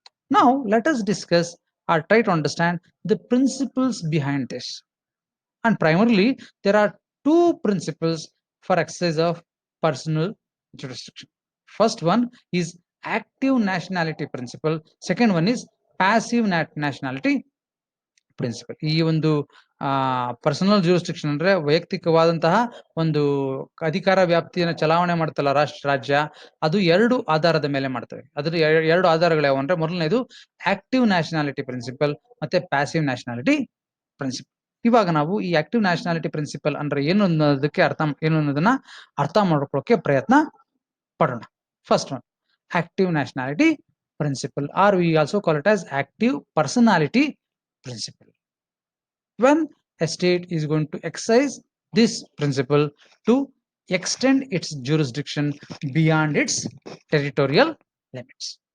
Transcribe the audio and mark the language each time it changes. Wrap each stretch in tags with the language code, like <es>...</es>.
<en>Now let us discuss or try to understand the principles behind this. And primarily there are two principles for exercise of personal jurisdiction. First one is active nationality principle. Second one is passive nationality principle.</en> <kn>ಈ ಒಂದು personal jurisdiction ಅಂದ್ರೆ ವೈಯಕ್ತಿಕವಾದಂತಹ ಒಂದು ಅಧಿಕಾರ ವ್ಯಾಪ್ತಿಯನ್ನು ಚಲಾವಣೆ ಮಾಡ್ತಲ್ಲ ರಾಜ್ಯ, ಅದು ಎರಡು ಆಧಾರದ ಮೇಲೆ ಮಾಡ್ತವೆ. ಅದ್ರ ಎರಡು ಆಧಾರಗಳು ಯಾವ ಅಂದ್ರೆ, ಮೊದಲನೇದು ಆಕ್ಟಿವ್ ನ್ಯಾಷನಾಲಿಟಿ ಪ್ರಿನ್ಸಿಪಲ್, ಮತ್ತೆ ಪ್ಯಾಸಿವ್ ನ್ಯಾಷನಾಲಿಟಿ ಪ್ರಿನ್ಸಿಪಲ್. ಇವಾಗ ನಾವು ಈ ಆಕ್ಟಿವ್ ನ್ಯಾಷನಾಲಿಟಿ ಪ್ರಿನ್ಸಿಪಲ್ ಅಂದ್ರೆ ಏನು ಅನ್ನೋದನ್ನ ಅರ್ಥ ಮಾಡ್ಕೊಳ್ಳೋಕೆ ಪ್ರಯತ್ನ ಪಡೋಣ.</kn> <en>First one, active nationality principle, or we also call it as active personality principle. When a state is going to exercise this principle to extend its jurisdiction beyond its territorial limits.</en>